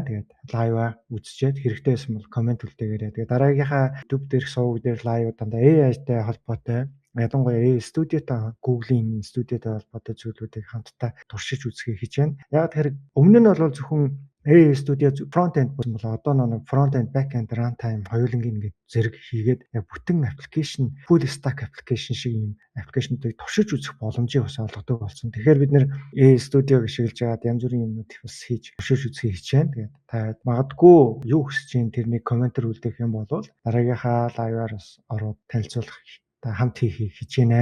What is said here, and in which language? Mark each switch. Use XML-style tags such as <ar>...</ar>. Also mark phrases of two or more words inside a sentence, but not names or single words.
<mn>Тэгээд лайва үзчихэд хэрэгтэй байсан бол комент үлдээгээрэй. Тэгээд дараагийнхаа YouTube дээрх сувг дээр лайв дандаа AI-тай холбоотой ялангуяа A-Studio-тай Google-ийн студиотой холбоотой зүйлүүдийг хамтдаа туршиж үзхийг хичээнэ. Яг тэр өмнө нь бол зөвхөн A-Studio front-end болсон бол одоо нэг</mn> <en>front-end, back-end, runtime</en> <mn>хоёулангийн ингээд зэрэг хийгээд яг бүтэн аппликейшн,</mn> <en>full stack</en> <mn>аппликейшн шиг юм аппликейшнуудыг туршиж үзэх боломжийг бас олгодог болсон. Тэгэхээр бид нэр A-Studio ашиглаж аваад янз бүрийн юмнуудыг бас хийж туршиж үзхийг хичээнэ. Тэгээд та магадгүй юу хүсэж чинь тэрнийг комментээр үлдээх юм бол дараагийнхаа лайваар бас ороод танилцуулах та хамт хийхийг хичээнэ.</mn>